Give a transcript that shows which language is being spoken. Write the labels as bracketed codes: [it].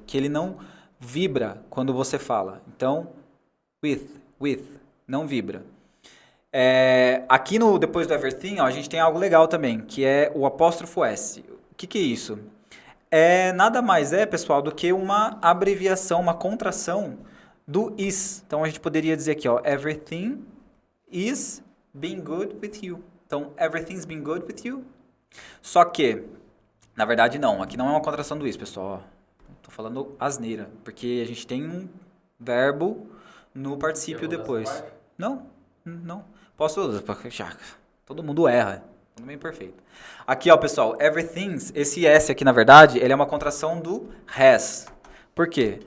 [pt] Que ele não vibra quando você fala. Então, with, não vibra. Aqui depois do everything, ó, a gente tem algo legal também, que é o apóstrofo S. O que é isso? Nada mais pessoal, do que uma abreviação, uma contração do is. Então, a gente poderia dizer aqui, ó, [en] everything is being good with you. Então, everything's been good with you. [pt] Só que, na verdade, não. Aqui não é uma contração do is, pessoal. Tô falando asneira, porque a gente tem um verbo no particípio depois. Não. Posso... Todo mundo erra. Tudo bem perfeito. Aqui, ó, pessoal, everything's, esse S aqui, na verdade, ele é uma contração do has. Por quê?